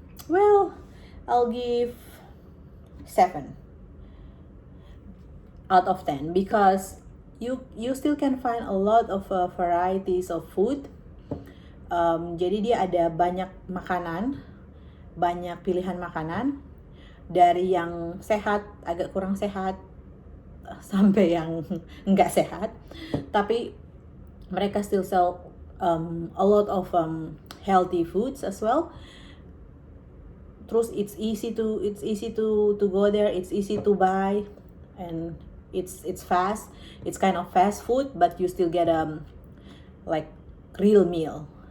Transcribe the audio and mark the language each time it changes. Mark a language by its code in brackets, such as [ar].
[en] Well, I'll give 7 out of 10, because you still can find a lot of varieties of food. [id] Jadi dia ada banyak makanan, banyak pilihan makanan, dari yang sehat, agak kurang sehat, sampai yang nggak sehat. Tapi mereka [en] still sell a lot of healthy foods as well. [id] Terus [en] it's easy to go there, it's easy to buy, and it's fast. It's kind of fast food, but you still get like real meal.